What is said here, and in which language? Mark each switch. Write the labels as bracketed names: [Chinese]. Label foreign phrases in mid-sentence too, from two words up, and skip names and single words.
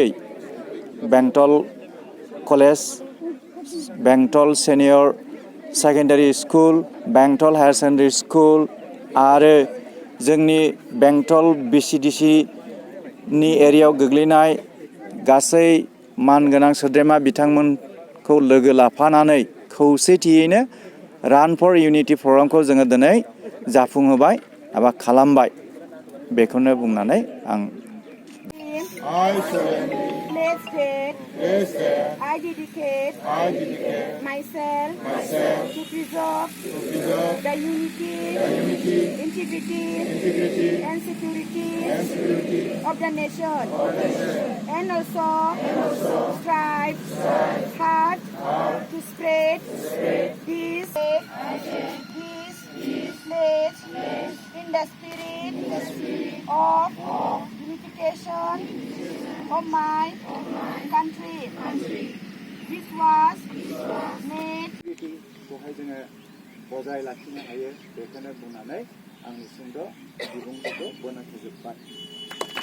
[Bodo] बेंटल कलेज, बेंटल सिनियर सेकेन्डारि स्कुल, बेंटल हायार सेकेन्डारि स्कुल आरो जोंनि बेंटल बिसिडिसिनि एरियायाव गोग्लैनाय गासै मानगोनां सोद्रोमा बिथांमोनखौ लोगो लाफानानै खौसेथियैनो रान फर इउनिटि प्रग्रामखौ जोङो दिनै जाफुंहोबाय एबा खालामबाय। बेखौनो बुंनानै आं [English] I dedicate myself to preserve the unity, integrity, and security of the nation, and also strive hard to spread this pledge in the spirit of unification of my country. This was made. [Bodo] खौहाय जोङो बजाय लाखिनो हायो बेखौनो बुंनानै आंनि सुंद' बिबुंथिखौ फोजोबबाय।